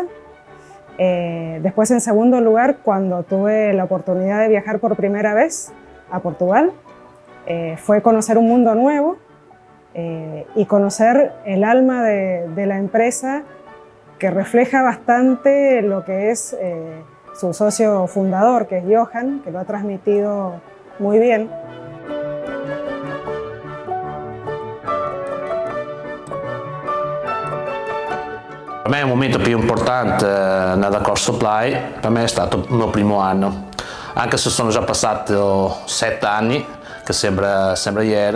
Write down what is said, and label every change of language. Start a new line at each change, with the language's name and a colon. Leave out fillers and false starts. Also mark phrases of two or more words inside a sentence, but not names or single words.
Spanish: Después, en segundo lugar, cuando tuve la oportunidad de viajar por primera vez a Portugal, fue conocer un mundo nuevo y conocer el alma de la empresa, que refleja bastante lo que es su socio fundador, que es Johan, que lo ha transmitido muy bien.
Italian: Per me il momento più importante nella Cork Supply per me è stato il mio primo anno, anche se sono già passati 7 anni, che sembra ieri.